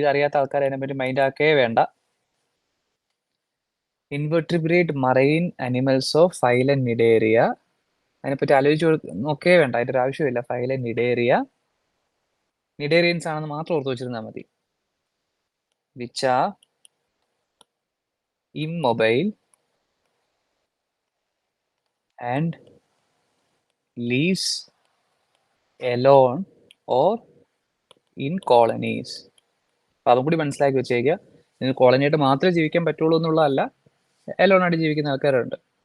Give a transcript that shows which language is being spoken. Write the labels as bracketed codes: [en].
[ml] ഇതറിയാത്ത ആൾക്കാർ അതിനെപ്പറ്റി മൈൻഡ് ആക്കേ വേണ്ട. [en] Invertebrate marine animals of phylum cnidaria. [ml] അതിനെപ്പറ്റി ആലോചിച്ച് നോക്കേ വേണ്ട, അതിന്റെ ഒരു ആവശ്യമില്ല. ഫൈലം നിഡേറിയ, നിഡേറിയൻസ് ആണെന്ന് മാത്രം ഓർത്ത് വെച്ചിരുന്നാൽ മതി. [en] Which are immobile and lives alone or in colonies. [ml] അപ്പൊ അതും കൂടി മനസ്സിലാക്കി വെച്ചേക്കുക. നിങ്ങൾ കോളനിയായിട്ട് മാത്രമേ ജീവിക്കാൻ പറ്റുള്ളൂ എന്നുള്ളതല്ല, എലോൺ ആയിട്ട് ജീവിക്കുന്ന ആൾക്കാരുണ്ട്.